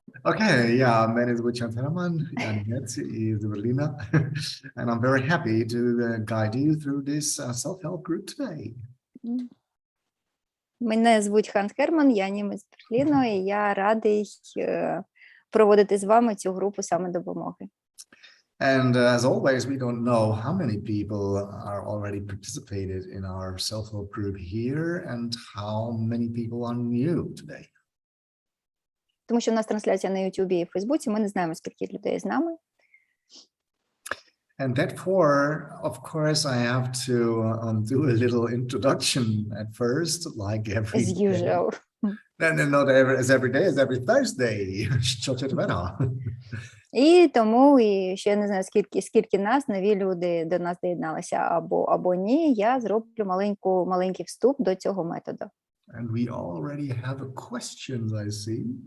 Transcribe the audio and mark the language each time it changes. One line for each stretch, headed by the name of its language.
English: Okay, yeah, my name is Wichan Theraman, and that is Evelina, and I'm very happy to guide you through this self-help group today.
Ukrainian: Мене звуть Ханс Херман, я німець з Берліну, і я радий проводити з вами цю групу самодопомоги.
English: And as always, we don't know how many people are already participated in our self-help group here and how many people are new today.
Ukrainian: Тому що в нас трансляція на Ютубі і Фейсбуці, ми не знаємо, скільки людей з нами.
English: And therefore, of course, I have to do a little introduction at first, like every As usual. And not every day, as every Thursday.
Ukrainian: Що четверга. І тому, і ще я не знаю, скільки нас, нові люди до нас доєдналися або ні, я зроблю маленький вступ до цього методу.
English: And we already have a questions, I see.